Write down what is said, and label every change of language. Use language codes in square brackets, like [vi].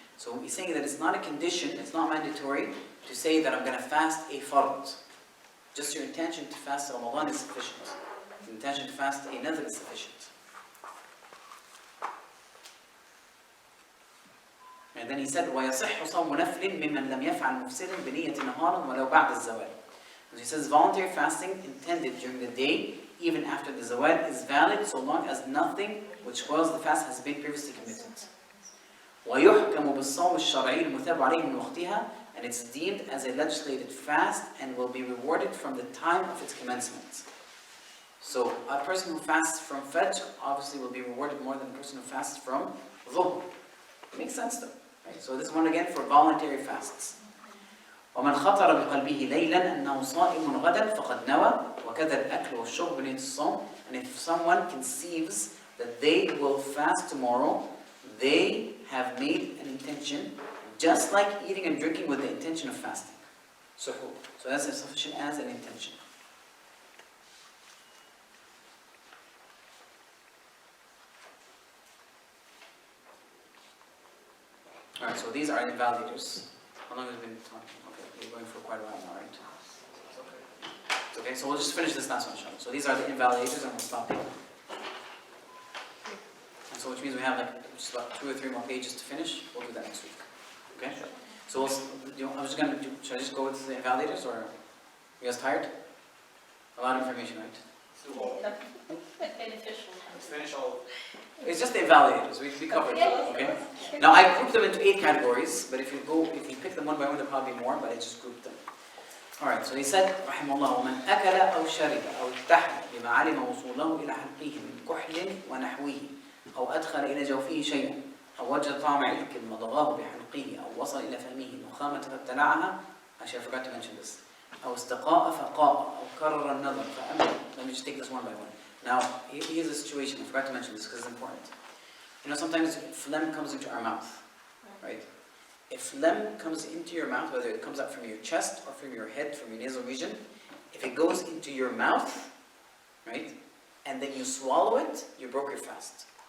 [en] So he's saying that it's not a condition, it's not mandatory to say that I'm going to fast a fard. Just your intention to fast Ramadan is sufficient. The intention to fast a nadhr is sufficient. And then he said, [ar] وَيَصِحُّ صَوْمُ نَفْلٍ مِمَّنْ لَمْ يَفْعَلْ مُفْسِدٍ بِنِيَّةٍ نَهَارٍ وَلَوْ بَعْدَ الزَّوَالِ. [en] He says voluntary fasting intended during the day, even after the zawal, is valid so long as nothing which spoils the fast has been previously committed. [ar] وَيُحْكَمُ بِالصَّوْمِ الشَّرْعِيِّ الْمُثَابُ عَلَيْهِ مِنْ وَقْتِهَا, [en] and it's deemed as a legislated fast and will be rewarded from the time of its commencement. So a person who fasts from Fajr obviously will be rewarded more than a person who fasts from Dhuhr. It makes sense though. Right? So this one again for voluntary fasts. [ar] ومن خطر بقلبه ليلا أنه صائم غدا فقد نوى وكذا الأكل والشرب بنية الصوم. [en] And if someone conceives that they will fast tomorrow, they have made an intention, just like eating and drinking with the intention of fasting. So that's as sufficient as an intention. Alright, so these are invalidators. How long have we been talking? Okay, we're going for quite a while now, right? Okay, so we'll just finish this last one, inshallah. So these are the invalidators, and we'll stop here. And so which means we have like just about 2 or 3 more pages to finish. We'll do that next week. Okay? So I'm just going to do, should I just go with the invalidators, or you guys tired? A lot of information, right? Beneficial. Let's finish all. It's just the invalidators. We covered them. Okay. Now I grouped them into 8 categories, but if you pick them one by one, there'll probably be more. But I just grouped them. All right. So he said, [ar] رحمه الله, ومن أكل أو شرب أو اتحد بما علم وصوله إلى حلقه من كحل ونحوه أو أدخل إلى جوفه شيئا أو وجد طعم علك مضغاه بحلقه أو وصل إلى فمه نخامة فابتلعها. [en] Actually, I forgot to mention this. [ar] أو استقاء فقاء أو كرر النظر فأمل. [en] Let me just take this one by one. Now, here's a situation, I forgot to mention this because it's important. You know, sometimes phlegm comes into our mouth, right? If phlegm comes into your mouth, whether it comes out from your chest or from your head, from your nasal region, if it goes into your mouth, right, and then you swallow it, you broke your fast.